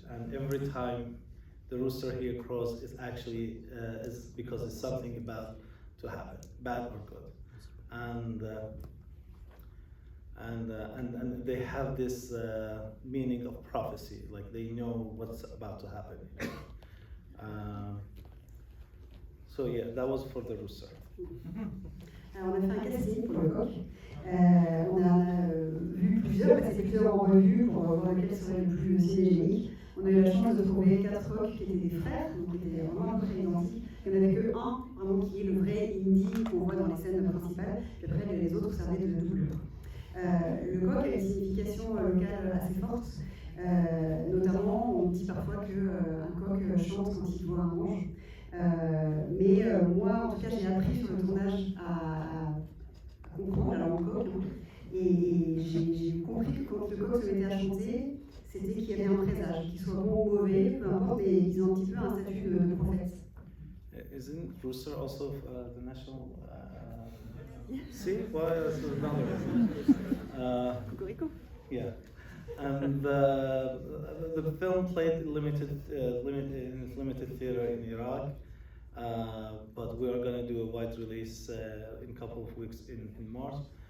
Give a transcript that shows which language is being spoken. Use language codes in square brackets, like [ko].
[en] And every time the rooster here crows, it's actually is because it's something about to happen, bad or good. And and they have this meaning of prophecy, like they know what's about to happen. So yeah, that was for the rooster. [fr] Alors on a fait un casting pour le coq. On a vu plusieurs, passé plusieurs en revue pour voir lequel serait le plus cinégénique. On a eu la chance de trouver 4 coqs qui étaient des frères, donc qui étaient vraiment très identiques. Il n'y en avait que un, vraiment, qui est le vrai Indy qu'on voit dans les scènes principales, et après les autres servaient de doublure. Le coq a une signification locale assez forte, notamment on dit parfois qu'un coq chante quand il voit un ange. Mais moi, en tout cas, j'ai appris sur le tournage à comprendre la langue coq, et j'ai compris que quand le coq se mettait à chanter, c'était qu'il y avait un présage, qu'il soit bon ou mauvais, peu importe, mais ils ont un petit peu un statut de prophète. [en] Isn't rooster also the national? See, well, that's another reason. [fr] Cocorico. [en] Yeah, and the film played limited theater in Iraq, but we are going to do a wide release in a couple of weeks in March.